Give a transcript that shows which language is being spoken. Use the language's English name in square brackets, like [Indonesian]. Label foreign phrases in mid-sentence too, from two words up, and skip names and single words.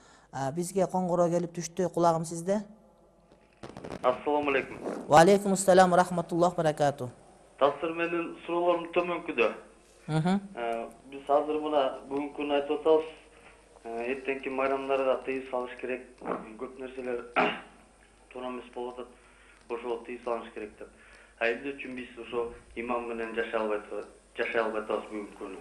[Kyrgyz] Бизге коңгуроо келип түштү. Кулагым сизде. [Arabic] السلام عليكم. وعليكم السلام ورحمة الله وبركاته. [Kyrgyz] Тасыр менин суроолорум төмөнкүдө. Биз азыр мына бүгүнкү күнү айтып атабыз. Эртеңки майрамдарга тыйым салыш керек. Көп нерселер туура эмес болуп атат. Ошого тыйым салыш керек деп. Эмне үчүн биз ошо имам менен жашай албай атабыз бүгүнкү күнү.